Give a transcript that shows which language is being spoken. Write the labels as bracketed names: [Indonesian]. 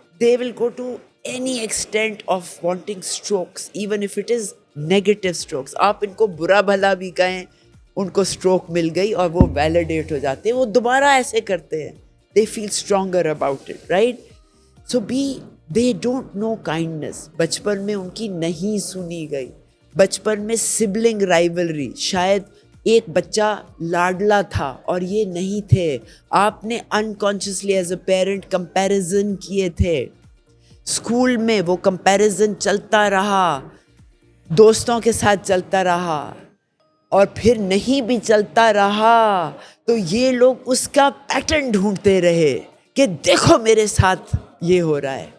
[English] They will go to any extent of wanting strokes, even if it is negative strokes. [Urdu] آپ ان کو برا بھلا بھی کہیں, ان کو stroke مل گئی اور وہ validate ہو جاتے ہیں, وہ دوبارہ ایسے کرتے ہیں. [English] They feel stronger about it, right? So they don't know kindness. [Urdu] بچپن میں ان کی نہیں سنی گئی. بچپن میں sibling rivalry, شاید ایک بچہ لاڈلا تھا اور یہ نہیں تھے, آپ نے [English] unconsciously as a parent [Urdu] comparison کیے تھے. اسکول میں وہ کمپیریزن چلتا رہا, دوستوں کے ساتھ چلتا رہا, اور پھر نہیں بھی چلتا رہا تو یہ لوگ اس کا پیٹرن ڈھونڈتے رہے کہ دیکھو میرے ساتھ یہ ہو رہا ہے.